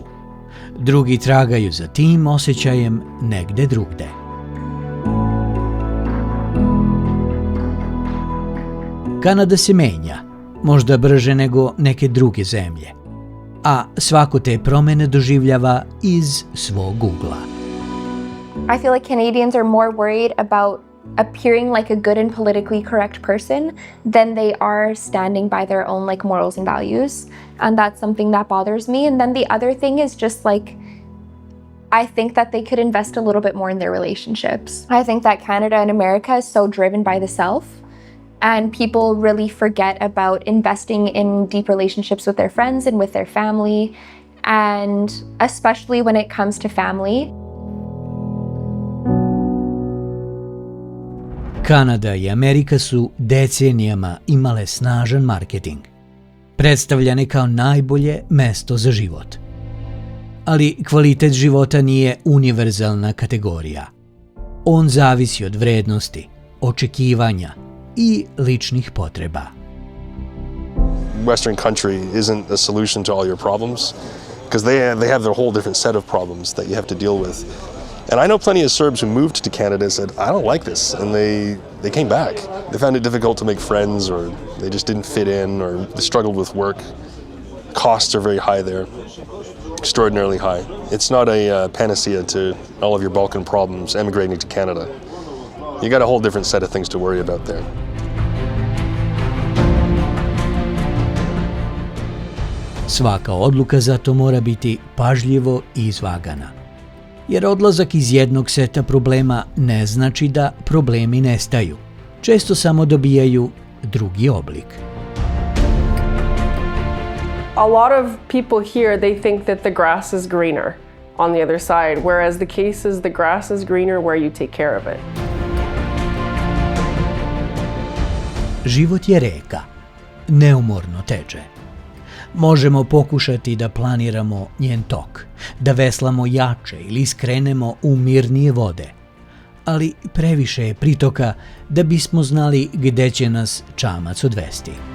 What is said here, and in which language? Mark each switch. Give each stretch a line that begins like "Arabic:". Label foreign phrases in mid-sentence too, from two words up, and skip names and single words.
Serbian: Drugi tragaju za tim osjećajem negde drugde. Kanada se menja, možda brže nego neke druge zemlje, a svako te promene doživljava iz svog ugla.
English: I feel like Canadians are more worried about appearing like a good and politically correct person than they are standing by their own like morals and values, and that's something that bothers me. And then the other thing is just like, I think that they could invest a little bit more in their relationships. I think that Canada and America is so driven by the self, and people really forget about investing in deep relationships with their friends and with their family, and especially when it comes to family.
Serbian: Kanada i Amerika su decenijama imale snažan marketing, predstavljane kao najbolje mesto za život. Ali kvalitet života nije univerzalna kategorija. On zavisi od vrednosti, očekivanja i ličnih potreba.
English: Western country isn't a solution to all your problems because they have their whole different set of problems that you have to deal with. And I know plenty of Serbs who moved to Canada and said, I don't like this, and they came back. They found it difficult to make friends, or they just didn't fit in, or they struggled with work. Costs are very high there, extraordinarily high. It's not a panacea to all of your Balkan problems emigrating to Canada. You got a whole different set of things to worry about there.
Serbian: Svaka odluka zato mora biti pažljivo izvagana. Jer odlazak iz jednog seta problema ne znači da problemi nestaju. Često samo dobijaju drugi oblik.
English: A lot of people here, they think that the grass is greener on the other side, whereas the case is the grass is greener where you take care of it.
Serbian: Život je reka, neumorno teče. Možemo pokušati da planiramo njen tok, da veslamo jače ili skrenemo u mirnije vode, ali previše je pritoka da bismo znali gde će nas čamac odvesti.